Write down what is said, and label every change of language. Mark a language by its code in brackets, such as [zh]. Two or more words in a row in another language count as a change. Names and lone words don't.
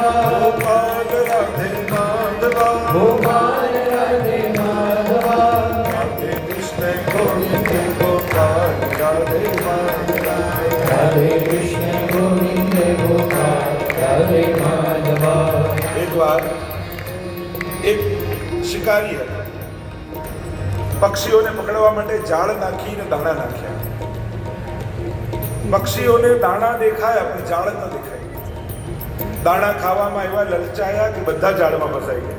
[hi] गोपाल राधे माधवा। गोपाल राधे माधवा। राधे कृष्ण गोविंद गोपाल राधे माधवा। राधे कृष्ण गोविंद गोपाल राधे माधवा। एक बार [gu] એક શિકારી હતો. પક્ષીઓને પકડવા માટે જાળ નાખીને દાણા નાખ્યા. પક્ષીઓને દાણા દેખાયા પણ જાળ ન દેખાય. દાણા ખાવામાં એવા લલચાયા કે બધા ઝાડમાં ફસાઈ ગયા.